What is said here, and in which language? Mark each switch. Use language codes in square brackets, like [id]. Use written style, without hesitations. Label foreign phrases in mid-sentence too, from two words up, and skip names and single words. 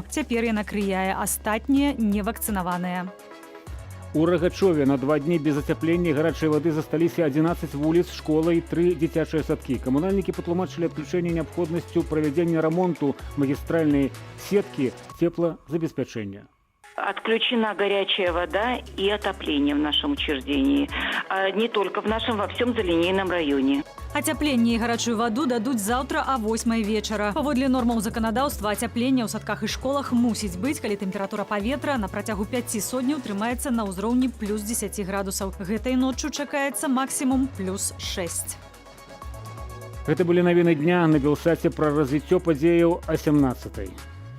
[be] Цяпер яна крыяе, астатнія невакцынаваныя. У Рагачове на 2 дні без ацяплення і гарачай вады засталіся 11 вуліц, школа і 3 дзіцячыя садкі. Камунальнікі патлумачылі адключэнне неабходнасцю правядзення рамонту магістральнай сеткі цеплазабеспячэння. [ru] Отключена горячая вода и отопление в нашем учреждении. Не только в нашем, во всем залинейном районе. [be] Ацяпленне і гарачую ваду дадуць заўтра о 8 вечара. Паводле нормаў заканадаўства ацяпленне ў садках і школах мусіць быць, калі тэмпература паветра на працягу 5 сотняў трымаецца на ўзроўні плюс 10 градусаў. Гэтай ноччу чакаецца максімум плюс 6. Гэта былі навіны дня на Белсаце пра развіццё падзеяў о 17-й.